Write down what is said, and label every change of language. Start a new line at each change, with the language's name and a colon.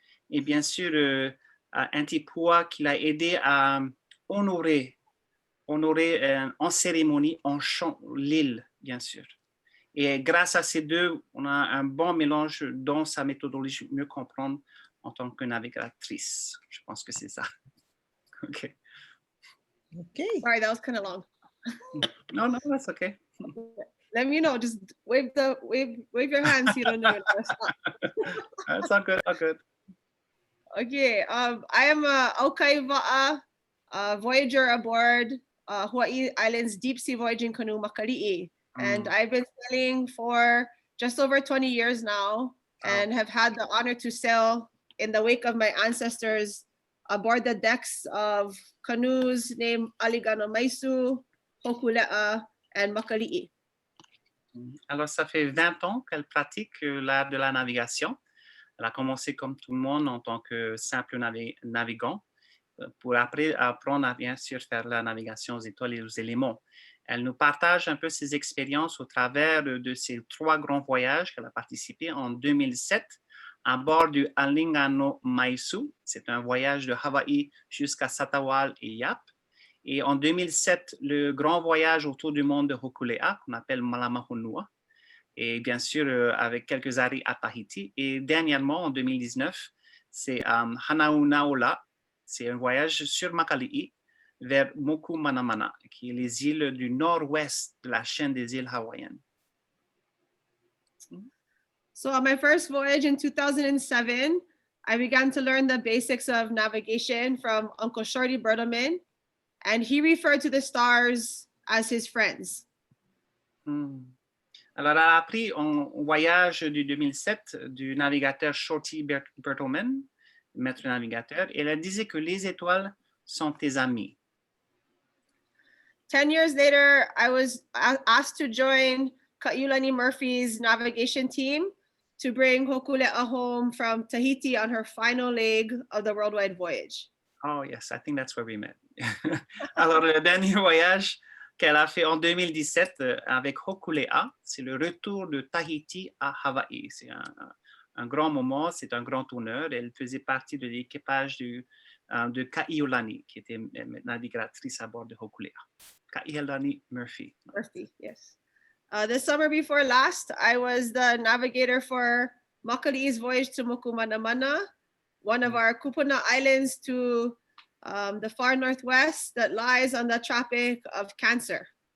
French: Et bien sûr, un Tipua qui l'a aidé à honorer en cérémonie, en chant l'île, bien sûr. Et grâce à ces deux, on a un bon mélange dans sa méthodologie, mieux comprendre en tant que navigatrice. Je pense que c'est ça. OK.
English: Okay. Sorry, that was kind of long. No, that's okay. Let me know. Just wave your hands. You don't know. It's all good. All good. Okay. I am a Aukai Va'a voyager aboard Hawaii Islands deep sea voyaging canoe Makali'i, and I've been sailing for just over 20 years now, and have had the honor to sail in the wake of my ancestors aboard the decks of canoes named Aligano Maisu, Hokule'a, and Makali'i.
French: Alors, ça fait 20 ans qu'elle pratique l'art de la navigation. Elle a commencé comme tout le monde en tant que simple navigant pour après apprendre à bien sûr faire la navigation aux étoiles et aux éléments. Elle nous partage un peu ses expériences au travers de ces 3 grands voyages qu'elle a participé en 2007 à bord du Alingano Maisu. C'est un voyage de Hawaï jusqu'à Satawal et Yap. Et en 2007, le grand voyage autour du monde de Hokulea, qu'on appelle Malamahonua. Et bien sûr, avec quelques arrêts à Tahiti. Et dernièrement, en 2019, c'est Hanaunaola. C'est un voyage sur Makali'i vers Moku Manamana, qui est les îles du nord-ouest de la chaîne des îles hawaïennes.
English: So on my first voyage in 2007, I began to learn the basics of navigation from Uncle Shorty Bertelman, and he referred to the stars as his friends.
French: Alors, elle a appris en voyage du 2007 du navigateur Shorty Bertelman, maître navigateur, et elle disait que les étoiles sont tes amis.
English: 10 years later, I was asked to join Kaʻiulani Murphy's navigation team to bring Hokule'a home from Tahiti on her final leg of the worldwide voyage. Oh yes, I think that's where we met.
French: Alors, le dernier voyage qu'elle a fait en 2017 avec Hokule'a, c'est le retour de Tahiti à Hawaï. C'est un grand moment, c'est un grand honneur. Elle faisait partie de l'équipage de Kaʻiulani, qui était navigatrice à bord de Hokule'a.
English: Kaʻiulani Murphy. Murphy, yes. The summer before last, I was the navigator for Makali'i's voyage to Moku Manamana, one of our kupuna islands to the far northwest that lies on the Tropic of Cancer.